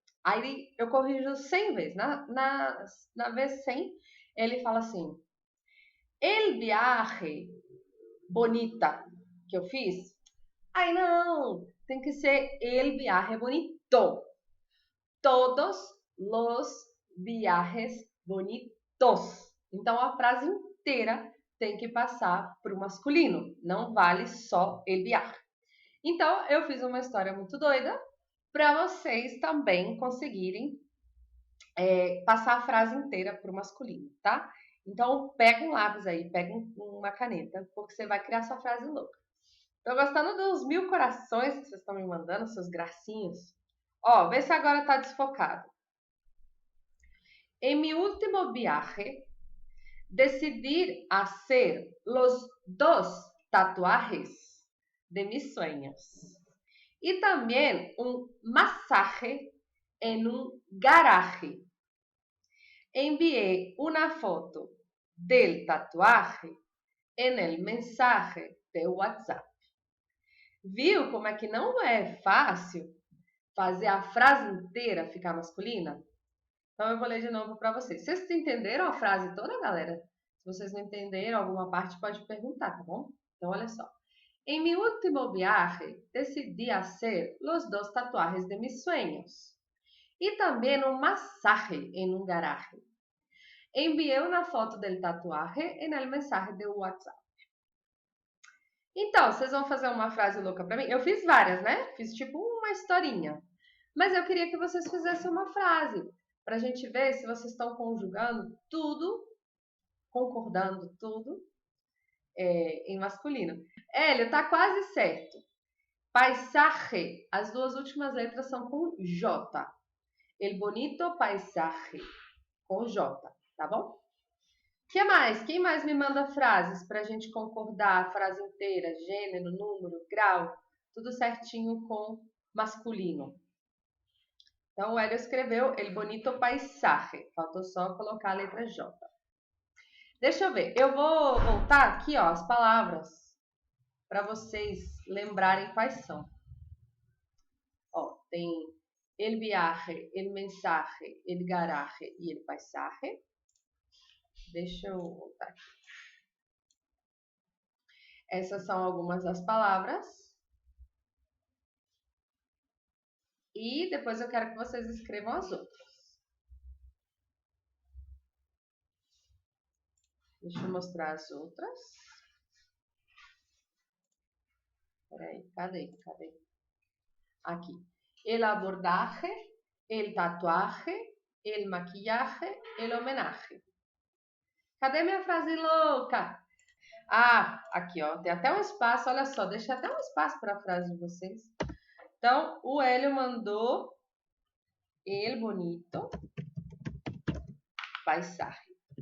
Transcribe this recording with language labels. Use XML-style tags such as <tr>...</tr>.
<pt>Aí eu corrijo 100 vezes. Na vez 100, ele fala assim,</pt> <es>el viaje bonita</es> <pt>que eu fiz, aí não, tem que ser</pt> <es>el viaje bonito. Todos los viajes bonitos.</es> <pt>Então a frase inteira tem que passar para o masculino. Não vale só el viaje. Então eu fiz uma história muito doida para vocês também conseguirem passar a frase inteira para o masculino, tá? Então, pega um lápis aí, pega uma caneta, porque você vai criar sua frase louca. Tô gostando dos 1000 corações que vocês estão me mandando, seus gracinhos. Ó, vê se agora tá desfocado.</pt> <es>En mi último viaje, decidí hacer los 2 tatuajes de mis sueños. Y también un masaje en un garaje. Envié una foto del tatuaje en el mensaje de WhatsApp.</es> <pt>Viu como é que não é fácil fazer a frase inteira ficar masculina? Então eu vou ler de novo para vocês. Vocês entenderam a frase toda, galera? Se vocês não entenderam alguma parte, pode perguntar, tá bom? Então olha só.</pt> <es>En mi último viaje, decidí hacer los 2 tatuajes de mis sueños. Y también un masaje en un garaje. Envié una foto del tatuaje en el mensaje de WhatsApp.</es> <pt>Então, vocês vão fazer uma frase louca para mim? Eu fiz várias, né? Fiz tipo uma historinha. Mas eu queria que vocês fizessem uma frase, pra gente ver se vocês estão conjugando tudo, concordando tudo em masculino. Hélio, tá quase certo. Paisaje, as 2 últimas letras são com J.</pt> <es>El bonito paisaje,</es> <pt>com J, tá bom? Que mais? Quem mais me manda frases pra gente concordar a frase inteira, gênero, número, grau, tudo certinho com masculino. Então o Hélio escreveu</pt> <es>El bonito paisaje,</es> <pt>faltou só colocar a letra J. Deixa eu ver, eu vou voltar aqui, ó, as palavras para vocês lembrarem quais são. Ó, tem</pt> <es>el viaje, el mensaje, el garaje</es> <pt>e</pt> <es>el paisaje.</es> <pt>Deixa eu voltar aqui. Essas são algumas das palavras. E depois eu quero que vocês escrevam as outras. Deixa eu mostrar as outras. Peraí, cadê? Aqui.</pt> <es>El abordaje, el tatuaje, el maquillaje, el homenaje.</es> <pt>Cadê minha frase louca? Ah, aqui, ó. Tem até um espaço, olha só. Deixa até um espaço para a frase de vocês. Então, o Hélio mandou</pt> <es>el bonito paisaje.</es>